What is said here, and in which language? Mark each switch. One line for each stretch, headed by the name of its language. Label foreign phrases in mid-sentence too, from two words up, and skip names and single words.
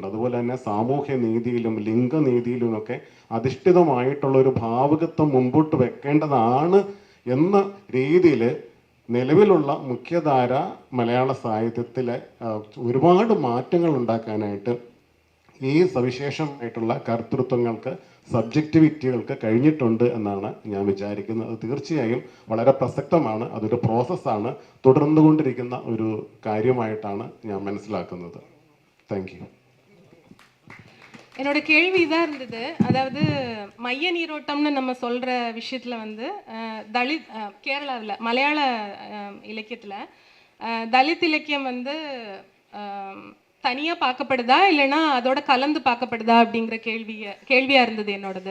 Malayalam: അതുപോലെ തന്നെ സാമൂഹ്യ നീതിയിലും ലിംഗനീതിയിലുമൊക്കെ അധിഷ്ഠിതമായിട്ടുള്ള ഒരു ഭാവുകത്വം മുമ്പോട്ട് വെക്കേണ്ടതാണ് എന്ന രീതിയിൽ നിലവിലുള്ള മുഖ്യധാര മലയാള സാഹിത്യത്തിലെ ഒരുപാട് മാറ്റങ്ങൾ ഉണ്ടാക്കാനായിട്ട് ഈ സവിശേഷമായിട്ടുള്ള കർത്തൃത്വങ്ങൾക്ക്, സബ്ജക്റ്റിവിറ്റികൾക്ക് കഴിഞ്ഞിട്ടുണ്ട് എന്നാണ് ഞാൻ വിചാരിക്കുന്നത്. അത് തീർച്ചയായും വളരെ പ്രസക്തമാണ്. അതൊരു പ്രോസസ്സാണ്, തുടർന്നുകൊണ്ടിരിക്കുന്ന ഒരു കാര്യമായിട്ടാണ് ഞാൻ മനസ്സിലാക്കുന്നത്.
English: thank you.
Tamil: என்னோட கேள்வி இதாக இருந்தது. அதாவது மைய நீரோட்டம்னு நம்ம சொல்கிற விஷயத்தில் வந்து தலித் கேரளாவில் மலையாள இலக்கியத்தில் தலித் இலக்கியம் வந்து தனியாக பார்க்கப்படுதா இல்லைன்னா அதோட கலந்து பார்க்கப்படுதா அப்படிங்கிற கேள்வியாக இருந்தது என்னோடது.